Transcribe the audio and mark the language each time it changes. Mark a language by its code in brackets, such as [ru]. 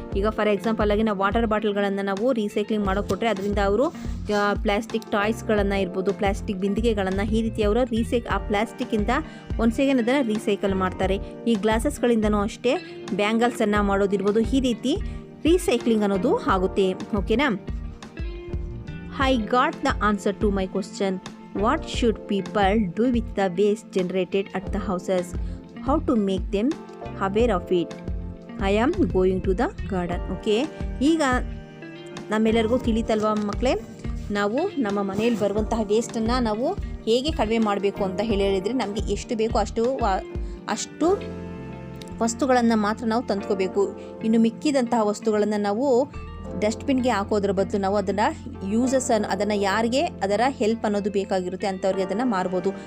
[kn] ಈಗ for example ಆಗಿ ನಾವು ವಾಟರ್ ಬಾಟಲ್ಗಳನ್ನು ನಾವು ರೀಸೈಕ್ಲಿಂಗ್ ಮಾಡೋಕೊಟ್ರೆ ಅದರಿಂದ ಅವರು ಪ್ಲಾಸ್ಟಿಕ್ ಟಾಯ್ಸ್ಗಳನ್ನು ಇರ್ಬೋದು, ಪ್ಲಾಸ್ಟಿಕ್ ಬಿಂದಿಗೆಗಳನ್ನು, ಈ ರೀತಿ ಅವರು ಆ ಪ್ಲಾಸ್ಟಿಕ್ಕಿಂದ ಒಂದು ಸೆಕೆಂಡ್ ಅದನ್ನು ರೀಸೈಕಲ್ ಮಾಡ್ತಾರೆ. ಈ ಗ್ಲಾಸಸ್ಗಳಿಂದನೂ ಅಷ್ಟೇ ಬ್ಯಾಂಗಲ್ಸನ್ನು ಮಾಡೋದಿರ್ಬೋದು. ಈ ರೀತಿ ರೀಸೈಕ್ಲಿಂಗ್ ಅನ್ನೋದು ಆಗುತ್ತೆ. ಓಕೆನಾ? [en] I got the answer to my question. What should people do with the waste generated at the houses? How to make them aware of it? I am going to the garden. [kn] Okay, ಈಗ ನಮ್ಮೆಲ್ಲರಿಗೂ ತಿಳಿತಲ್ವಾ ಮಕ್ಕಳೇ, ನಾವು ನಮ್ಮ ಮನೆಯಲ್ಲಿ ಬರುವಂತಹ ವೇಸ್ಟನ್ನು ನಾವು ಹೇಗೆ ಕಡಿಮೆ ಮಾಡಬೇಕು ಅಂತ ಹೇಳಿದರೆ, ನಮಗೆ ಎಷ್ಟು ಬೇಕೋ ಅಷ್ಟು ವಸ್ತುಗಳನ್ನು ಮಾತ್ರ ನಾವು ತಂದ್ಕೋಬೇಕು. ಇನ್ನು ಮಿಕ್ಕಿದಂತಹ ವಸ್ತುಗಳನ್ನು ನಾವು ಡಸ್ಟ್ಬಿನ್ಗೆ ಹಾಕೋದ್ರ ಬದಲು ನಾವು ಅದನ್ನು ಯಾರಿಗೆ ಅದರ ಹೆಲ್ಪ್ ಅನ್ನೋದು ಬೇಕಾಗಿರುತ್ತೆ ಅಂಥವ್ರಿಗೆ ಅದನ್ನು ಮಾರ್ಬೋದು.